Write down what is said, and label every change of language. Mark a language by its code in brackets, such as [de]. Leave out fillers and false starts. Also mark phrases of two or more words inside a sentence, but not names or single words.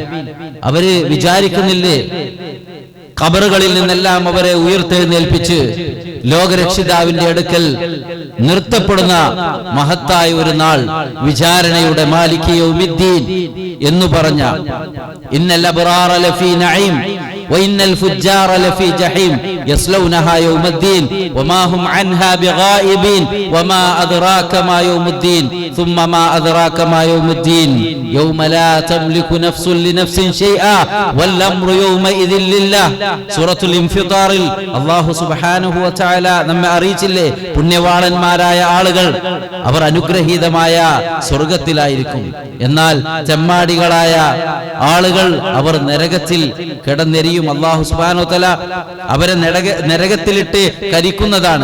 [ml] അവര് വിചാരിക്കുന്നില്ലേ ഖബറുകളിൽ നിന്നെല്ലാം അവരെ ഉയർത്തെഴുന്നേൽപ്പിച്ച് ലോകരക്ഷിതാവിന്റെ അടുക്കൽ നിർത്തപ്പെടുന്ന മഹത്തായ ഒരു നാൾ, വിചാരണയുടെ [ar] مالك يوم الدين [ml] എന്ന് പറഞ്ഞ [ar] إن الأبرار لفي نعيم وإن الفجار لفي جحيم يصلونها يوم الدين وما هم عنها بغائبين وما أدراك ما يوم الدين ثم ما أدراك ما يوم الدين يوم لا تملك نفس لنفس شيئا والأمر يومئذ لله. سورة الانفطار الله سبحانه وتعالى [ml] നമ്മെ അറിയിച്ചില്ലേ, പുണ്യവാളന്മാരായ ആളുകൾ അവർ അനുഗ്രഹീതമായ സ്വർഗത്തിലായിരിക്കും. എന്നാൽ ചെമ്മാടികളായ ആളുകൾ അവർ നരകത്തിൽ കിടന്നെരിയും. [ar] الله سبحانه وتعالى [ml] അവരെ നരകത്തിലിട്ട് കരിക്കുന്നതാണ്.